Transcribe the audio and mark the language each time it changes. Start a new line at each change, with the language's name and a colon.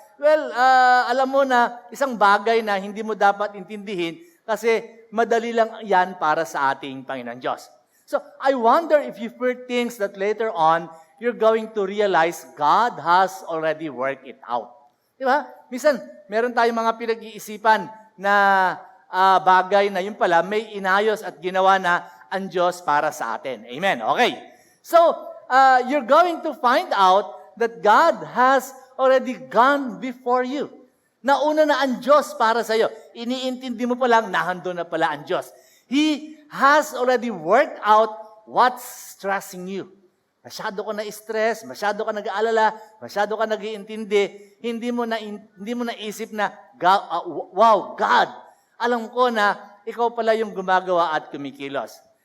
Filipino: Well, alam mo na isang bagay na hindi mo dapat intindihin kasi madali lang yan para sa ating Panginoon Diyos.
English: So, I wonder if you've heard things that later on, you're going to realize God has already worked it out.
Filipino: Di ba? Minsan, meron tayong mga pinag-iisipan na bagay na yun pala, may inayos at ginawa na ang Diyos para sa atin. Amen. Okay.
English: So, you're going to find out that God has already gone before you.
Filipino: Nauna na ang Diyos para sa iyo. Iniintindi mo pa lang, nahando na pala ang Diyos.
English: He has already worked out what's stressing you.
Filipino: Masyado ka na-stress, masyado ka nag-aalala, masyado ka nag-iintindi, hindi mo naisip na, wow, God, alam ko na ikaw pala yung gumagawa at kumikilos.